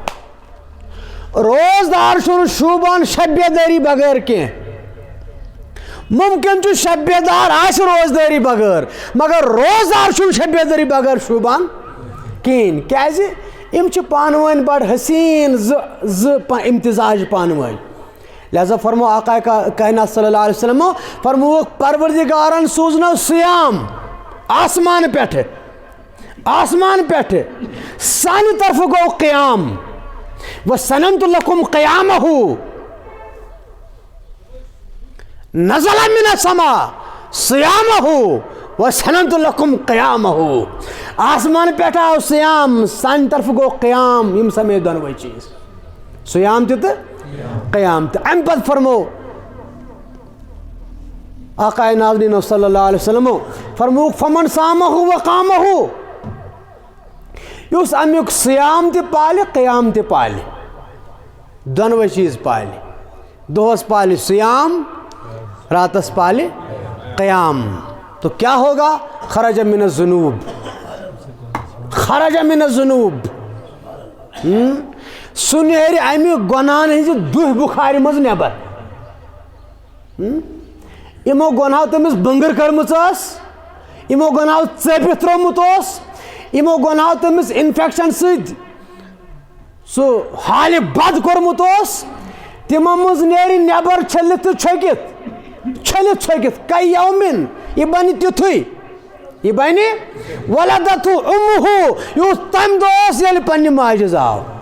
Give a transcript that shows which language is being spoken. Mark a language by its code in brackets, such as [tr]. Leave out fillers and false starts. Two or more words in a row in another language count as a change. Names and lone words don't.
[ks] روزدار چھُنہٕ شوٗبان شب بیدٲری بغٲر کینٛہہ ممکن چھُ شب بیدار آسہِ روزدٲری بغٲر مگر روزدار چھُنہٕ شب بیدٲری بغٲر شوٗبان کِہیٖنۍ کیٛازِ یِم چھِ پانہٕ ؤنۍ بڑٕ حسیٖن زٕ امتزاج پانہٕ ؤنۍ لہذا فرمو آقا کائنات [ar] صلی اللہ علیہ وسلم [ks] فرموُکھ پروردگارن سوٗزنو سیام آسمان پٮ۪ٹھٕ سانہِ طرفہٕ گوٚو قیام [ar] وَسَنَمْتُ لَكُمْ قِيَامَهُ نزل من السماء صيامه وسننت لكم قيامه [ks] آسمان پٮ۪ٹھ آو سیام سانہِ طرفہٕ گوٚو قیام یِم سمے دۄنوَے چیٖز سیام تہِ تہٕ قیام تہِ اَمہِ پتہٕ فرمو آقا ناظریٖنو [ar] صلی اللہ علیہ وسلم [ks] فرموُکھ [ar] فمن صامه وقامه [ks] یُس امیُک سیام تہِ پالہِ قیام تہِ پالہِ دۄنوَے چیٖز پالہِ دۄہس پالہِ سیام راتس پالے قیام [ur] تو کیا ہوگا [ar] خرج من الذنوب [ks] سُہ نیرِ امہِ گۄنہن ہٕنٛزِ دُہہِ بُخارِ منٛز نٮ۪بر یِمو گۄنہو تٔمِس بٕنٛگٕر کٔرمٕژ ٲس یِمو گۄنہو ژٔپِتھ ترٛوومُت اوس یِمو گۄنہو تٔمِس اِنفیکشن سۭتۍ سُہ حالہِ بد کوٚرمُت اوس تِمو منٛز نیرِ نٮ۪بر چھٔلِتھ تہٕ چھٔکِتھ [ar] کَے یومِن [ks] یہِ بنہِ تیُتھُے یہِ بنہِ [ar] ولدتھُ اُمُہُ [ks] یُس تمہِ دۄہ اوس ییٚلہِ پننہِ ماجہِ زاو